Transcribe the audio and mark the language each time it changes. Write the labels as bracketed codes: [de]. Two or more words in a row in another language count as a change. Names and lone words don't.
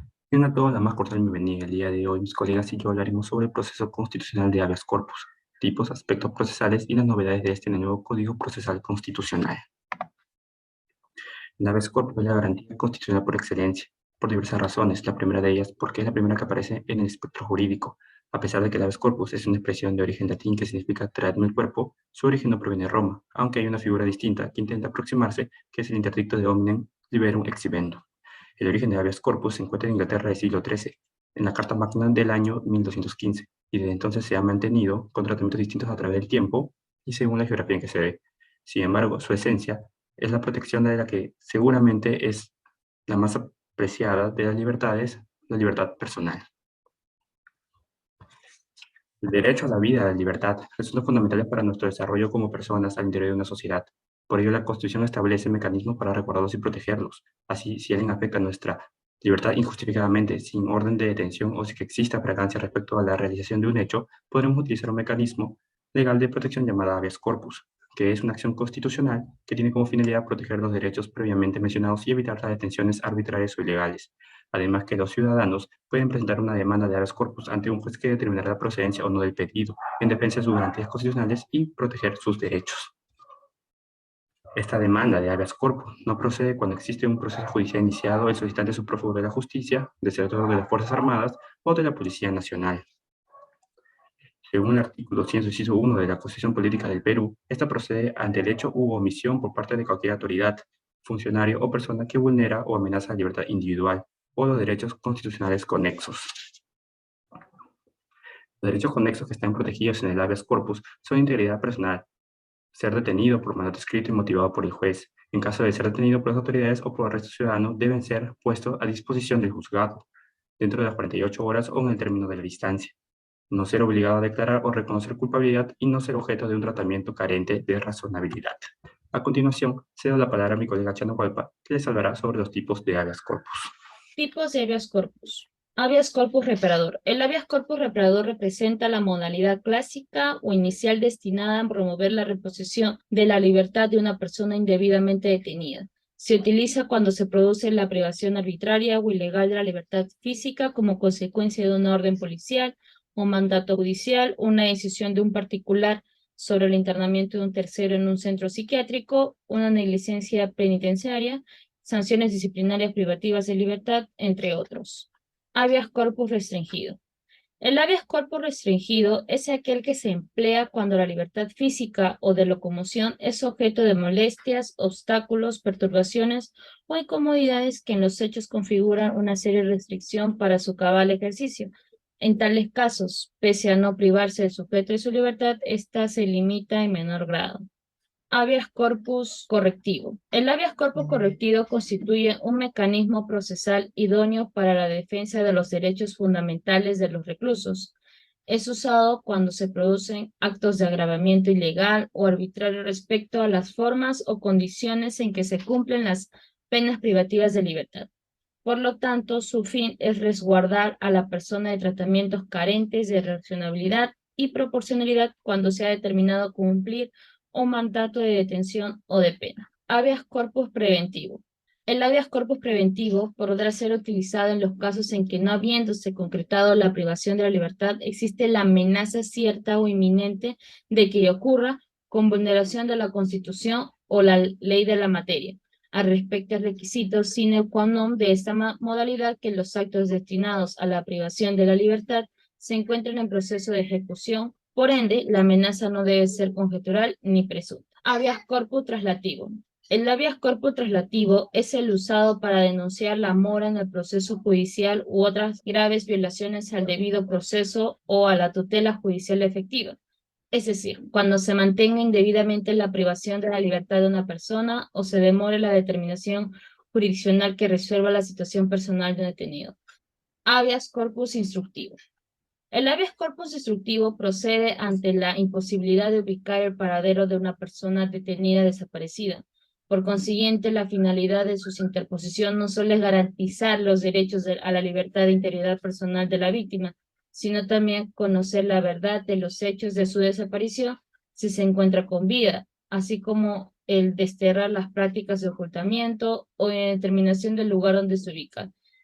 [es] Tengan todos la más cordial bienvenida. El día de hoy, mis colegas y yo hablaremos sobre el proceso constitucional de [la] habeas corpus, [es] tipos, aspectos procesales y las novedades de este en el nuevo Código Procesal Constitucional. El [la] habeas corpus [es] es la garantía constitucional por excelencia, por diversas razones. La primera de ellas, porque es la primera que aparece en el espectro jurídico. A pesar de que el [la] habeas corpus [es] es una expresión de origen latín que significa traerme el cuerpo, su origen no proviene de Roma, aunque hay una figura distinta que intenta aproximarse, que es el interdicto de [la] hominem liberum exhibendo. [es] El origen de [la] habeas corpus [es] se encuentra en Inglaterra del siglo XIII, en la Carta Magna del año 1215, y desde entonces se ha mantenido con tratamientos distintos a través del tiempo y según la geografía en que se ve. Sin embargo, su esencia es la protección de la que seguramente es la más apreciada de las libertades, la libertad personal. El derecho a la vida y a la libertad resultan fundamentales para nuestro desarrollo como personas al interior de una sociedad. Por ello, la Constitución establece mecanismos para recordarlos y protegerlos. Así, si alguien afecta nuestra libertad injustificadamente, sin orden de detención o si que exista fragancia respecto a la realización de un hecho, podremos utilizar un mecanismo legal de protección llamada [la] habeas corpus, [es] que es una acción constitucional que tiene como finalidad proteger los derechos previamente mencionados y evitar las detenciones arbitrarias o ilegales. Además que los ciudadanos pueden presentar una demanda de [la] habeas corpus [es] ante un juez que determinará la procedencia o no del pedido, en defensa de sus garantías constitucionales y proteger sus derechos. Esta demanda de [la] habeas corpus [es] no procede cuando existe un proceso judicial iniciado, el solicitante es un prófugo de la justicia, desertor de las Fuerzas Armadas o de la Policía Nacional. Según el artículo 100, inciso 1 de la Constitución Política del Perú, esta procede ante el hecho u omisión por parte de cualquier autoridad, funcionario o persona que vulnera o amenaza la libertad individual o los derechos constitucionales conexos. Los derechos conexos que están protegidos en el [la] habeas corpus [es] son integridad personal, ser detenido por mandato escrito y motivado por el juez. En caso de ser detenido por las autoridades o por arresto ciudadano, deben ser puestos a disposición del juzgado dentro de las 48 horas o en el término de la distancia. No ser obligado a declarar o reconocer culpabilidad y no ser objeto de un tratamiento carente de razonabilidad. A continuación, cedo la palabra a mi colega Chano Hualpa, que les hablará sobre los tipos de [la] habeas corpus. [es] Tipos de [la] habeas corpus. Habeas corpus reparador. [es] El [la] habeas corpus [es] reparador representa la modalidad clásica o inicial destinada a promover la reposición de la libertad de una persona indebidamente detenida. Se utiliza cuando se produce la privación arbitraria o ilegal de la libertad física como consecuencia de una orden policial, un mandato judicial, una decisión de un particular sobre el internamiento de un tercero en un centro psiquiátrico, una negligencia penitenciaria, sanciones disciplinarias privativas de libertad, entre otros. [la] Habeas corpus restringido. [es] El [la] habeas corpus [es] restringido es aquel que se emplea cuando la libertad física o de locomoción es objeto de molestias, obstáculos, perturbaciones o incomodidades que en los hechos configuran una seria restricción para su cabal ejercicio. En tales casos, pese a no privarse del sujeto de su libertad, ésta se limita en menor grado. [la] Habeas corpus correctivo. [es] El [la] habeas corpus [es] correctivo constituye un mecanismo procesal idóneo para la defensa de los derechos fundamentales de los reclusos. Es usado cuando se producen actos de agravamiento ilegal o arbitrario respecto a las formas o condiciones en que se cumplen las penas privativas de libertad. Por lo tanto, su fin es resguardar a la persona de tratamientos carentes de racionalidad y proporcionalidad cuando se ha determinado cumplir un mandato de detención o de pena. [la] Habeas corpus preventivo. [es] El [la] habeas corpus [es] preventivo podrá ser utilizado en los casos en que, no habiéndose concretado la privación de la libertad, existe la amenaza cierta o inminente de que ocurra con vulneración de la Constitución o la ley de la materia al respecto al requisito [la] sine qua non [es] de esta modalidad que los actos destinados a la privación de la libertad se encuentren en proceso de ejecución. Por ende, la amenaza no debe ser conjetural ni presunta. [la] Habeas corpus traslativo. [es] El [la] habeas corpus [es] traslativo es el usado para denunciar la mora en el proceso judicial u otras graves violaciones al debido proceso o a la tutela judicial efectiva. Es decir, cuando se mantenga indebidamente la privación de la libertad de una persona o se demore la determinación jurisdiccional que resuelva la situación personal de un detenido. [la] Habeas corpus instructivo. [es] El [la] habeas corpus [es] instructivo procede ante la imposibilidad de ubicar el paradero de una persona detenida desaparecida. Por consiguiente, la finalidad de su interposición no solo es garantizar los derechos a la libertad e integridad personal de la víctima, sino también conocer la verdad de los hechos de su desaparición si se encuentra con vida, así como el desterrar las prácticas de ocultamiento o de determinación del lugar donde se ubica,